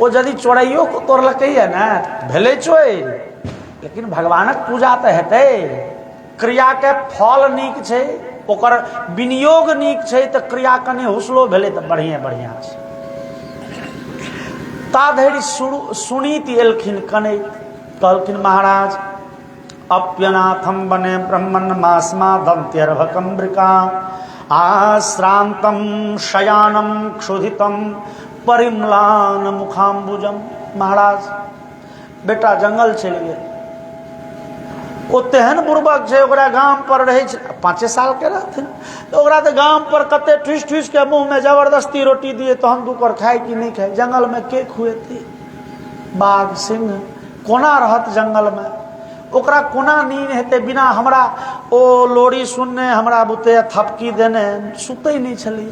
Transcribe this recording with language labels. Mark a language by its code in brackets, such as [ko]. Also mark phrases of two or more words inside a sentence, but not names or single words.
[mai] ओ यदि चोराइयो को तोड़लकैया ने भेलै चोरी, लेकिन भगवानक पूजा तऽ हेतै। क्रिया के फल नीक छै, ओकर विनियोग नीक छै, तऽ क्रिया कनि हुसलो भेलै तऽ बढ़िया बढ़िया छै। ता धरि सुनीति एलखिन कने, कहलखिन महाराज [sa] अप्यनाथम बने ब्रह्मन मास्मा दंत्यर्भकम्ब्रिका आश्रांतम शयानम क्षुधितम परिम्लान मुखाम्बुजम। [mai] महाराज बेटा जंगल चलि गेल, ओ तेहन बुर्बक छै, ओकरा गाम पर रहे छै, 5 साल के रहथिन तो ओकरा तो गाम पर कते ठूस ठूस के मुंह में जबरदस्ती रोटी दिए तहन दू कर खाए कि नहीं खाए। जंगल में के खुएती? बाघ सिंह कोना रहत जंगल में, ओकरा कोना नींद हेतै बिना हमरा ओ लोरी सुनने, हमरा बुते थपकी देने सुतै नहीं छली।